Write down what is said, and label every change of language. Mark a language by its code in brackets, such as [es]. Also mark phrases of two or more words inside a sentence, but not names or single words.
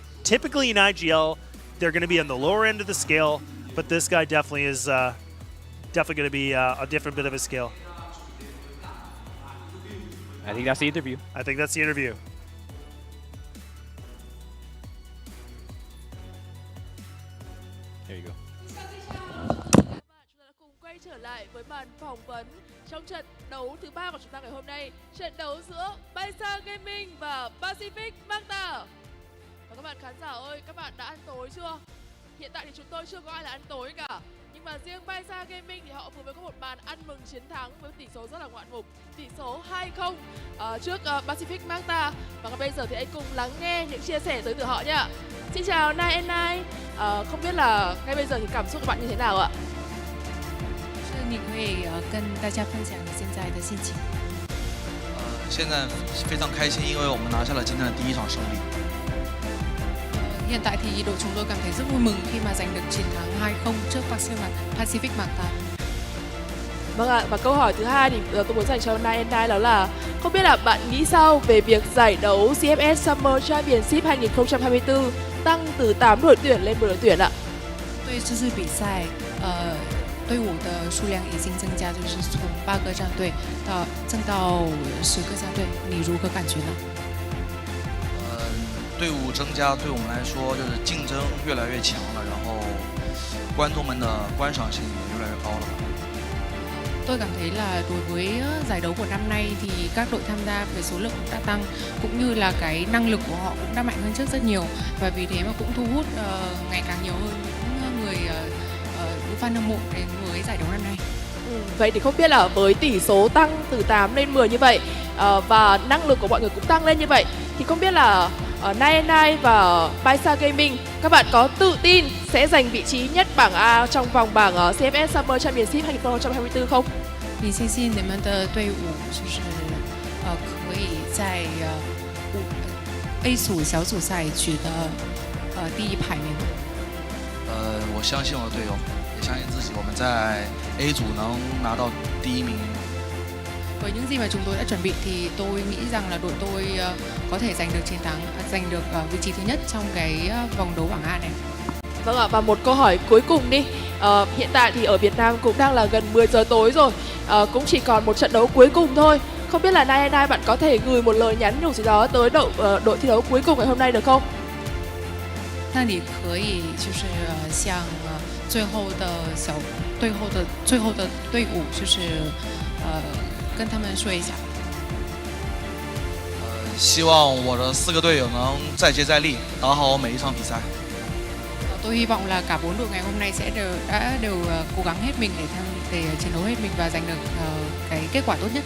[en] Typically in IGL, they're going to be on the lower end of the scale, but this guy definitely is definitely going to be a different bit of a scale. I think that's the interview. I think that's the interview. There you go. [vi] Cùng quay trở lại với màn phỏng vấn trong trận đấu thứ 3 của chúng ta ngày hôm nay, trận đấu giữa BaiSha Gaming và Pacific Macta. Và các bạn khán giả ơi, các bạn đã ăn tối chưa? Hiện tại thì chúng tôi chưa có ai là ăn tối cả. Nhưng mà mà riêng BaiSha Gaming thì họ vừa mới có một màn ăn mừng chiến thắng với tỷ số rất là ngoạn mục, tỷ số 2-0 trước Pacific Macta. Và bây giờ thì hãy cùng lắng nghe những chia sẻ tới từ họ nhé. Xin chào 9&9, không biết là ngay bây giờ thì cảm xúc của bạn như thế nào ạ? [zh] 是你可以跟大家分享你现在的心情。现在非常开心，因为我们拿下了今天的第一场胜利。 [vi] Hiện tại thì đội chúng tôi cảm thấy rất vui mừng khi mà giành được chiến thắng 2-0 trước Pacific Macta. Vâng ạ, và câu hỏi thứ hai thì tôi muốn dành cho 9&9 đó là không biết là bạn nghĩ sao về việc giải đấu CFS Summer Championship 2024 tăng từ 8 đội tuyển lên 10 đội tuyển ạ? [zh] 对这次比赛，队伍的数量已经增加，就是从8个战队增到10个战队，你如何感觉呢？队伍增加对我们来说就是竞争越来越强了，然后观众们的观赏性也越来越高了。 [vi] Tôi cảm thấy là đối với giải đấu của năm nay thì các đội tham gia về số lượng cũng đã tăng, cũng như là cái năng lực của họ cũng đã mạnh hơn trước rất nhiều, và vì thế mà cũng thu hút ngày càng nhiều hơn những người những fan hâm mộ đến với giải đấu năm nay. Vậy thì không biết là với tỷ số tăng từ 8 lên 10 như vậy và năng lực của mọi người cũng tăng lên như vậy thì không biết là 9&9 và BaiSha Gaming các bạn có tự tin sẽ giành vị trí nhất bảng A trong vòng bảng CFS Summer Championship 2024 không? [zh] 你相信你们的队伍就是可以在A 组小组赛取得第一排名？我相信我的队友，也相信自己，我们在 A 组能拿到第一名。 [vi] Với những gì mà chúng tôi đã chuẩn bị thì tôi nghĩ rằng là đội tôi có thể giành được chiến thắng, giành được vị trí thứ nhất trong cái vòng đấu bảng A này. Vâng ạ, và một câu hỏi cuối cùng đi. Hiện tại thì ở Việt Nam cũng đang là gần 10 giờ tối rồi, cũng chỉ còn một trận đấu cuối cùng thôi. Không biết là 9&9 bạn có thể gửi một lời nhắn nhủ gì đó tới đội thi đấu cuối cùng ngày hôm nay được không? [zh] 那你可以就是向最后的队伍就是跟他们说一下。希望我的4个队友能再接再厉，打好每一场比赛。 [vi] Tôi hy vọng là cả 4 đội ngày hôm nay sẽ đều cố gắng hết mình để chiến đấu hết mình và giành được cái kết quả tốt nhất.